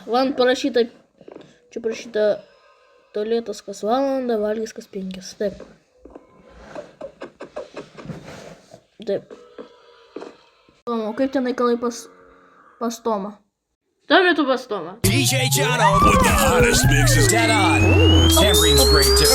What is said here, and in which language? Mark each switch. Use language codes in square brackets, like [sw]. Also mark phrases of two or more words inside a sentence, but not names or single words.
[lt] Man parašyta, čia parašyta tualetas kas valandą, valgys kas 5. Taip. Taip. O kaip ten reikalai pas Tomą? Tuo metu pas Tomą. [en] DJ Jono with the hottest mixes. Dead on. Tambourine's great too.